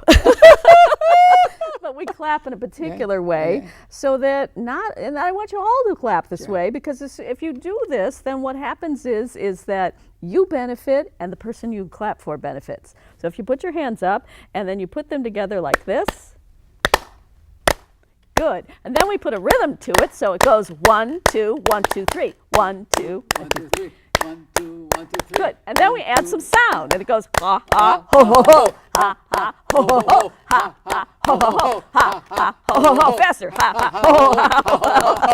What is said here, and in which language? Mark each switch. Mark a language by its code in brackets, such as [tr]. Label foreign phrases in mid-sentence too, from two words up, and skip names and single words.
[en] But we clap in a particular way so that and I want you all to clap this way, because if you do this, then what happens is that you benefit and the person you clap for benefits. So if you put your hands up and then you put them together like this, good. And then we put a rhythm to it, so it goes 1, 2, 1, 2, 3. 1, 2, 1, 2, 3. 1, 2, 1, 2, 3. Good. And then we add some sound, and it goes ha ha ho ho ho, ha ha ho ho ho, ha ha ho ho ho, ha ha ho ho ho, faster, ha ha ho ho ho.